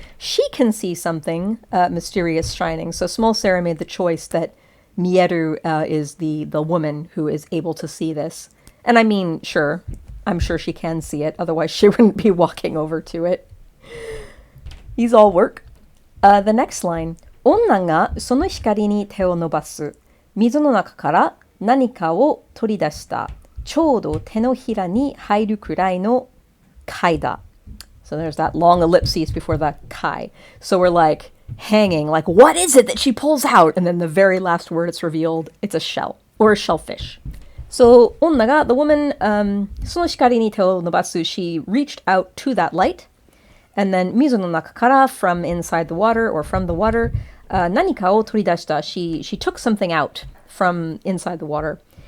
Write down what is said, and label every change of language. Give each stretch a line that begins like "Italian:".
English: She can see something mysterious shining. So Small Sarah made the choice that Mieru is the woman who is able to see this. And I mean, sure, I'm sure she can see it. Otherwise, she wouldn't be walking over to it. These all work. The next line.
Japanese: 女がその光に手を伸ばす。水の中から何かを取り出した。ちょうど手のひらに入るくらいの貝だ.
English: So there's that long ellipsis before the kai. So we're like hanging, like what is it that she pulls out? And then the very last word it's revealed, it's a shell or a shellfish. So 女が, the woman,
Japanese: その光に手を伸ばす,
English: she reached out to that light. And then
Japanese: 水の中から
English: from inside the water or from the water,
Japanese: 何かを取り出した,
English: she took something out from inside the water.